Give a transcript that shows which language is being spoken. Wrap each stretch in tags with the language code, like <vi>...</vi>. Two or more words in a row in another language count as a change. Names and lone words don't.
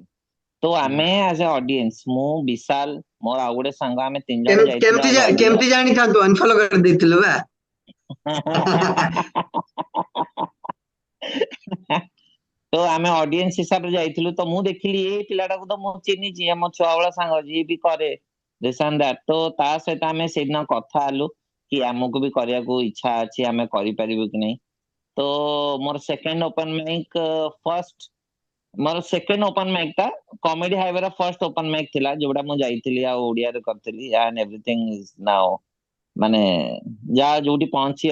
<or>ତ ଆମେ ଆଜ ଏ ଅଡିଏନ୍ସ, ମୁଁ ବିଶାଲ, ମୋର ଆଉ ଗୋଟେ ସାଙ୍ଗ, ଆମେ 3 ଜଣ ଯାଇଥିଲୁ</or> <en>as audience।</en> <or>କେମିତି ଜାଣିଥାନ୍ତୁ, ଅନଫଲୋ କରିଦେଇଥିଲୁ ବା। ତ ଆମେ ଅଡିଏନ୍ସ ହିସାବରେ ଯାଇଥିଲୁ, ତ ମୁଁ ଦେଖିଲି ଏ ପିଲାଟାକୁ ତ ମୁଁ ଚିହ୍ନିଛି, ଆମ ଛୁଆବେଳ ସାଙ୍ଗ, ଯିଏ ବି କରେ</or> <en>this and that।</en> <or>ତ ତା ସହିତ ଆମେ ସେଦିନ କଥା ହେଲୁ କି ଆମକୁ ବି କରିବାକୁ ଇଚ୍ଛା ଅଛି, ଆମେ କରିପାରିବୁ କି ନାହିଁ। ତ ମୋର</or> <en>second open mic,</en> <or>ମୋର</or> <en>second open mic</en> <or>ଟା କମେଡି ହାଇୱେ ର</or> <en>first open mic</en> <or>ଥିଲା, ଯୋଉଟା ମୁଁ ଯାଇଥିଲି ଆଉ ଓଡିଆରେ କରିଥିଲି,</or> <en>and everything is now</en> <or>ମାନେ ଯାହା ଯୋଉଠି ପହଞ୍ଚି।</or>